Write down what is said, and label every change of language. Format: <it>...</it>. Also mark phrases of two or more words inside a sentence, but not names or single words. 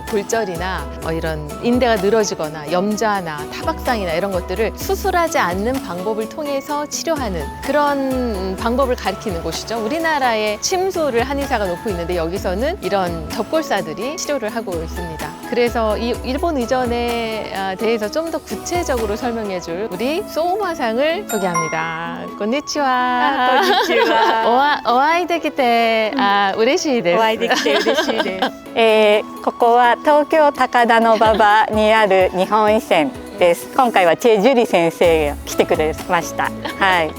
<ko>골절이나 이런 인대가 늘어지거나 염좌나 타박상이나 이런 것들을 수술하지 않는 방법을 통해서 치료하는 그런 방법을 가르치는 곳이죠. 우리나라에 침술을 한의사가 놓고 있는데 여기서는 이런 접골사들이 치료를 하고 있습니다. 그래서 이 일본 의전에 대해서 좀 더 구체적으로 설명해 줄 우리 소우마 치모토상을 소개합니다.</ko> <ja>konnichiwa. こんにちは。お会いできて嬉しいです。お会いできて嬉しいです。ここは東京高田馬場にある日本医専です。今回はチェ・ジュリ先生が来てくれました。はい。</ja>